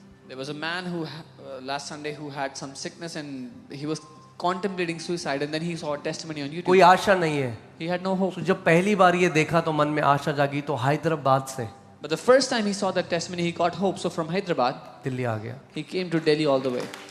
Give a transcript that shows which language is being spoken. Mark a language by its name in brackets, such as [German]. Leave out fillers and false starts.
[English] There was a man who last Sunday who had some sickness and he was contemplating suicide, and then he saw a testimony on YouTube. [Hindi] कोई आशा नहीं है। [English] He had no hope. [Hindi] तो जब पहली बार ये देखा तो मन में आशा जागी, तो हैदराबाद से [English] But the first time he saw that testimony, he got hope. So from Hyderabad, [Hindi] Delhi आ गया। [English] he came to Delhi all the way.